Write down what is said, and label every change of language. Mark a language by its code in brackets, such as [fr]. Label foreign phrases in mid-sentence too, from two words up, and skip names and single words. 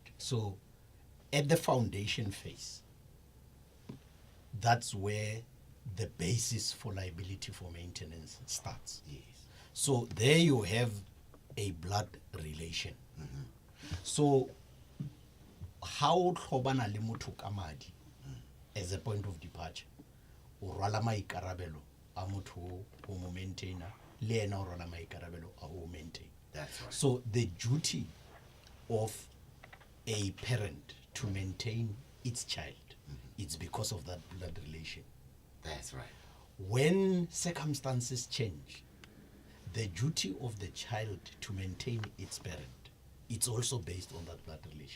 [en] So at the foundation phase, that's where the basis for liability for maintenance starts. Yes. So there you have a blood relation. Mm-hmm. So how [tn] tlhobana le motho ka madi [en] as a point of departure, [tn] o rwala maikarabelo a motho o mo maintainer, le ena o rwala maikarabelo a o maintain. [en] That's right. So the duty of a parent to maintain its child, it's because of that blood relation. That's right. When circumstances change, the duty of the child to maintain its parent it's also based on that blood relation.